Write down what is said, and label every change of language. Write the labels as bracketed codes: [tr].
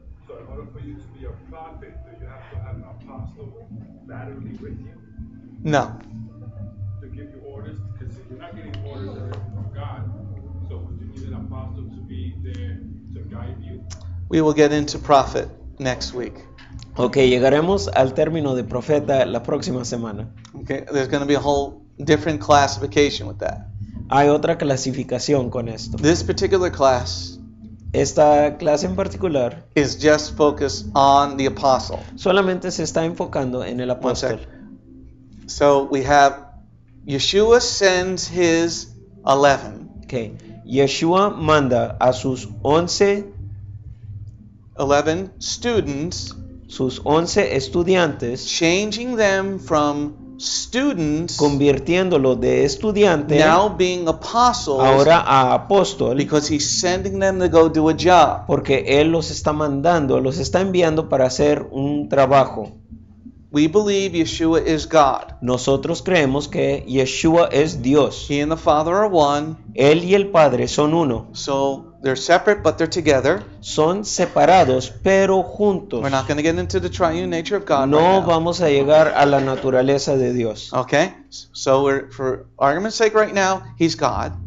[en] So in order for you to be a prophet, do you have to have an apostle laterally with you No. to give you orders? Because you're not getting orders directly from God. So would you need an apostle to be there to guide you? We will get into prophet next week. [es] Ok, llegaremos al término de profeta la próxima semana. [en] Okay, there's going to be a whole different classification with that. [es] Hay otra clasificación con esto. [en] This particular class [es] Esta clase en particular [en] is just focused on the apostle. [es] solamente se está enfocando en el [en] One sec. [es] apóstol. [en] So we have Yeshua sends his 11. [es] Ok, Yeshua manda a sus 11 [en] students, [es] sus 11 estudiantes, [en] changing them from students [es] convirtiéndolo de estudiante [en] now being apostles, [es] ahora a apóstol, [en] because he's sending them to go do a job. [es] porque él los está mandando, los está enviando para hacer un trabajo. [en] We believe Yeshua is God. [es] Nosotros creemos que Yeshua es Dios. [en] He and the Father are one, [es] Él y el Padre son uno. [en] so they're separate but they're together. [es] Son separados pero juntos. [en] We're not going to get into the triune nature of God [es] No [en] right now. [es] vamos a llegar a la naturaleza de Dios. [en] Okay? So for argument's sake right now, he's God.